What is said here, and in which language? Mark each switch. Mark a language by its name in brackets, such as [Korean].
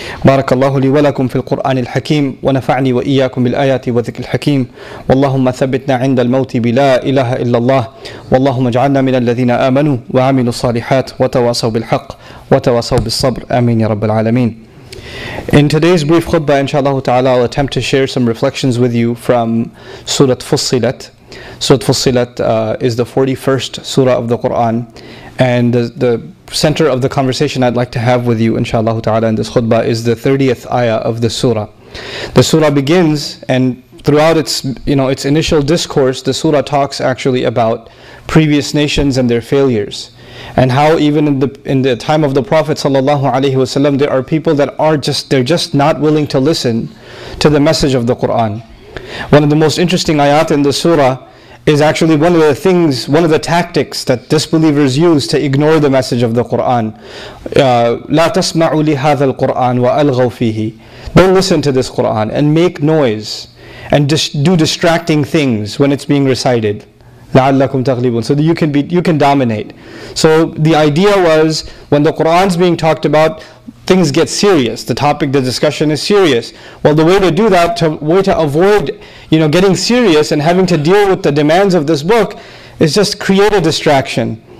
[Arabic] بارك الله لي ولكم في القرآن الحكيم ونفعني وإياكم بالآيات والذكر الحكيم واللهم ثبتنا عند الموت بلا إله إلا الله واللهم اجعلنا من الذين آمنوا وعملوا الصالحات وتواصوا بالحق وتواصوا بالصبر آمين يا رب العالمين. [English] In today's brief khutbah, inshallah ta'ala, I'll attempt to share some reflections with you from Surat Fussilat. Surat Fussilat is the 41st surah of the Quran, and the center of the conversation I'd like to have with you, inshallah ta'ala, in this khutbah is the 30th ayah of the surah. The surah begins, and throughout its initial discourse, the surah talks actually about previous nations and their failures, and how even in the time of the Prophet sallallahu alaihi wasallam, there are people that they're just not willing to listen to the message of the Quran. One of the most interesting ayat in the surah is actually one of the tactics that disbelievers use to ignore the message of the Quran. [Arabic] لا تسمعوا لهذا القرآن وألغوا فيه. [English] Don't listen to this Quran and make noise and do distracting things when it's being recited. [Arabic] لعلكم تغلبون, [English] so that you can dominate. So the idea was, when the Quran's being talked about, things get serious. The topic, the discussion is serious. Well, the way to do that, way to avoid getting serious and having to deal with the demands of this book, is just create a distraction.